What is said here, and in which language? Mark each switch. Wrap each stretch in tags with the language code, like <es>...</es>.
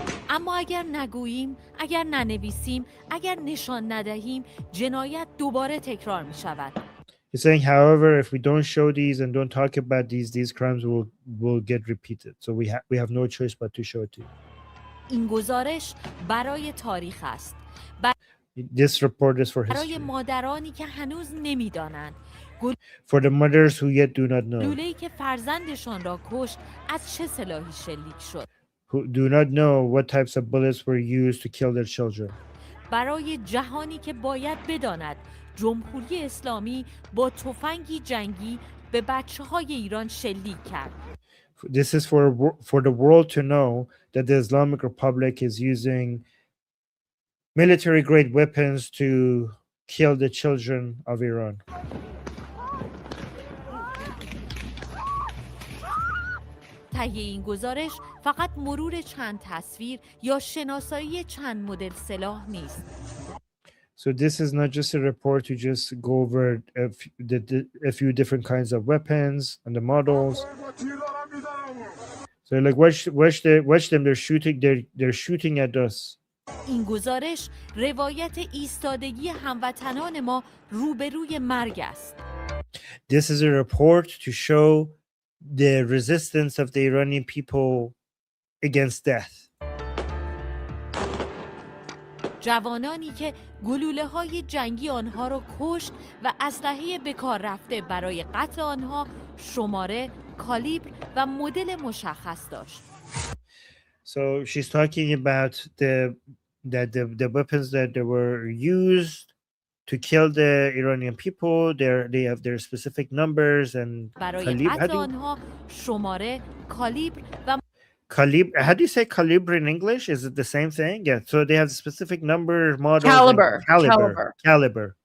<fa>اما اگر نگوییم، اگر ننویسیم، اگر نشان ندهیم، جنایت دوباره تکرار می شود.</fa> <en>He's saying, however, if we don't show these and don't talk about these crimes will get repeated. So we have no choice but to show it to you.</en> <fa>این گزارش برای تاریخ است.</fa> <en>This report is for</en> <fa>برای</fa> <en>history.</en> <fa>مادرانی که هنوز نمی‌دانند.</fa> <en>For the mothers who yet do not know.</en> <fa>لوله‌ای که فرزندشان را کشت از چه سلاحی شلیک شد.</fa> <en>Who do not know what types of bullets were used to kill their children.</en> <fa>برای جهانی که باید بداند جمهوری اسلامی با تفنگی جنگی به بچه‌های ایران شلیک کرد.</fa> <en>This is for the world to know that the Islamic Republic is using military grade weapons to kill the children of Iran.</en> <fa>تهیه این گزارش فقط مرور چند تصویر یا شناسایی چند مدل سلاح نیست.</fa> <en>So this is not just a report to just go over a few different kinds of weapons and the models. So like watch them, they're shooting at us.</en> <fa>این گزارش روایت ایستادگی هموطنان ما روبروی مرگ است.</fa> <en>This is a report to show the resistance of the Iranian people against death.</en> <fa>جوانانی که گلوله‌های جنگی آنها را کشت و اسلحه به کار رفته برای قتل آنها شماره، کالیبر و مدل مشخص داشت.</fa> <en>So she's talking about the weapons that they were used to kill the Iranian people. They have their specific numbers and</en> <fa>برای قتل آنها شماره، کالیبر و</fa> <en>Calibre. How do you say calibre in English? Is it the same thing? Yeah. So they have specific number, model, caliber.</en>